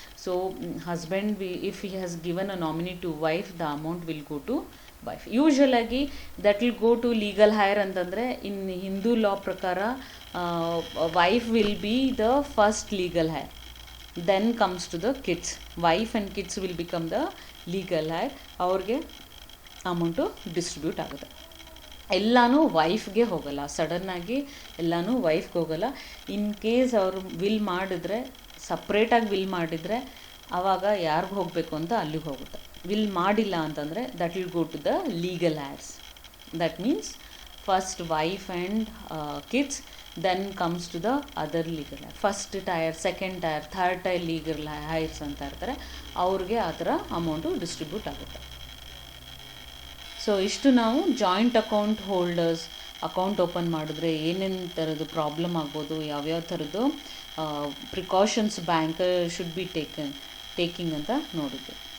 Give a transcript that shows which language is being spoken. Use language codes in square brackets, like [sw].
[en] So husband if he has given a nominee to wife, the amount will go to wife. ಯೂಶಲಾಗಿ that will go to legal heir ಅಂತಂದರೆ, in Hindu law ಪ್ರಕಾರ wife will be the first legal heir, then comes to the kids. Wife and kids will become the legal heir. [kn] ಅವ್ರಿಗೆ amount distribute ಆಗುತ್ತೆ. ಎಲ್ಲನೂ ವೈಫ್ಗೆ ಹೋಗಲ್ಲ, ಸಡನ್ನಾಗಿ ಎಲ್ಲನೂ ವೈಫ್ಗೆ ಹೋಗಲ್ಲ. In case ಅವರು ವಿಲ್ ಮಾಡಿದ್ರೆ, ಸಪ್ರೇಟಾಗಿ ವಿಲ್ ಮಾಡಿದರೆ ಆವಾಗ ಯಾರಿಗೂ ಹೋಗಬೇಕು ಅಂತ ಅಲ್ಲಿಗೆ ಹೋಗುತ್ತೆ. ವಿಲ್ ಮಾಡಿಲ್ಲ ಅಂತಂದರೆ [en] That will go to the legal heirs. That means first wife and kids, then comes to the other legal hire. [kn] First tyre, second tyre, third tyre legal hires ಅಂತ ಇರ್ತಾರೆ, ಅವ್ರಿಗೆ ಆ ಥರ ಅಮೌಂಟು ಡಿಸ್ಟ್ರಿಬ್ಯೂಟ್ ಆಗುತ್ತೆ. So ಇಷ್ಟು ನಾವು joint account holders account open ಮಾಡಿದ್ರೆ ಏನೇನು ಥರದ್ದು ಪ್ರಾಬ್ಲಮ್ ಆಗ್ಬೋದು, ಯಾವ್ಯಾವ ಥರದ್ದು [en] precautions bank should be taking [kn] ಅಂತ ನೋಡಿದ್ವಿ.